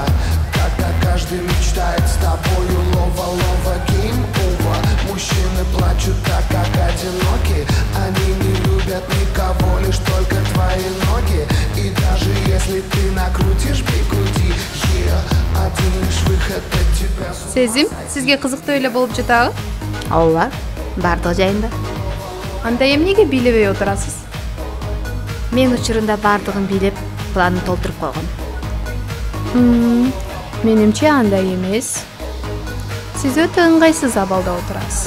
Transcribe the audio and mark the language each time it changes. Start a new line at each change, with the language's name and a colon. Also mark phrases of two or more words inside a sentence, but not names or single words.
Russian: Когда каждый мечтает с тобою лова-лова, ким-ува. Мужчины плачут так, как одиноки. Они не любят никого, лишь только твои ноги. И даже если ты накрутишь бигуди, один лишь выход от тебя.
Kyrgyz: Сезим, сизге кызыктуу эле болуп жатабы? Ооба, бардыгы жайында. Анда эмнеге бийлебей отурасыз? Мен учурунда бардыгын бийлеп, планын толтуруп койгом. Менимче андай эмес. Сиз өтө ыңгайсыз абалда отурасыз.